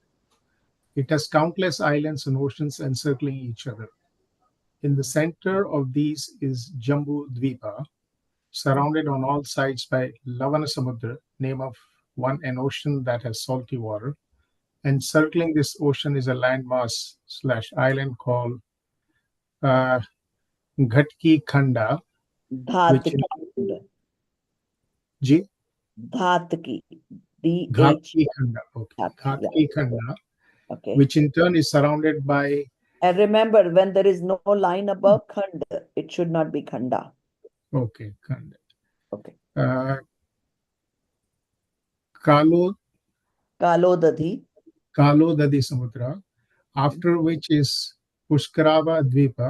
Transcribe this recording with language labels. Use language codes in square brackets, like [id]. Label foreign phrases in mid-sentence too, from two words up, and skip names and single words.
[en] It has countless islands and oceans encircling each other. In the center of these is Jambu Dvipa, surrounded on all sides by Lavana Samudra, name of an ocean that has salty water. And circling this ocean is a landmass / island called Ghatki Khanda, G. Dhatki. D-H. Ghatki Khanda. Okay. Dhatki, yeah. Ghatki Khanda, Okay. which in turn is surrounded by And remember, when there is no line above Khand, it should not be Khanda. okay Khanda. Okay. Kalo Kalodadhi. Dadi Samudra, after which is Pushkarava Dvipa